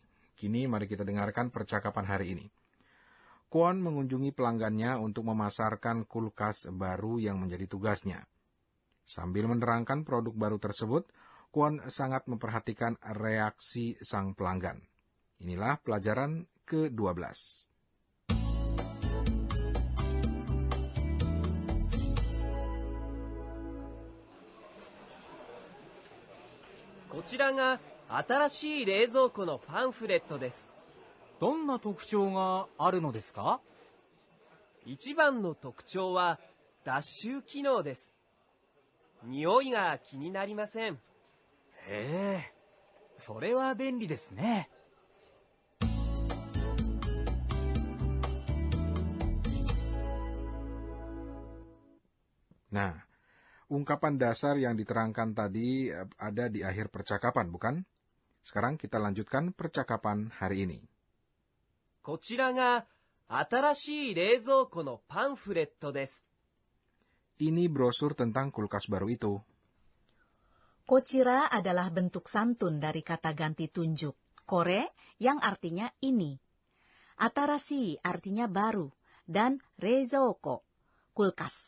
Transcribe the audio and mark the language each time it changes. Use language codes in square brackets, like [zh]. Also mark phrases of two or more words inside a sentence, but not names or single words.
[id] Kini mari kita dengarkan percakapan hari ini. Kwon mengunjungi pelanggannya untuk memasarkan kulkas baru yang menjadi tugasnya. Sambil menerangkan produk baru tersebut, Kwon sangat memperhatikan reaksi sang pelanggan. Inilah pelajaran ke-12. [ja] こちらが新しい冷蔵庫のパンフレットです。どんな特徴があるのですか？一番の特徴は脱臭機能です。匂いが気になりません。それは便利ですね。 [id] Nah, ungkapan dasar yang diterangkan tadi ada di akhir percakapan, bukan? Sekarang kita lanjutkan percakapan hari ini. [ja] こちらが新しい冷蔵庫のパンフレットです。 [id] Ini brosur tentang kulkas baru itu. Kochira adalah bentuk santun dari kata ganti tunjuk, kore yang artinya ini. Atarashi artinya baru, dan reizouko, kulkas.